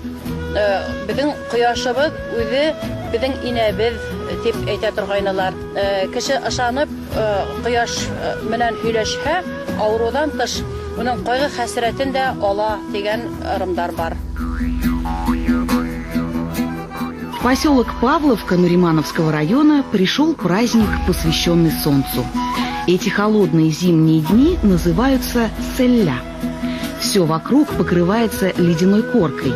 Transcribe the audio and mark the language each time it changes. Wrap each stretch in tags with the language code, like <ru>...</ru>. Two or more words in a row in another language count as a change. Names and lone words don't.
<ba>Безнең кояшыбыз үзе безнең инәбез дип әйтә торгайлар. Кеше ышанып кояш менән һөйләшһә, авырудан тыш уның кайгы хәсрәтен дә ала дигән ырымдар бар.</ba> <ru>В поселок Павловка Нуримановского района пришел праздник, посвященный солнцу. Эти холодные зимние дни называются селля. Все вокруг покрывается ледяной коркой.</ru>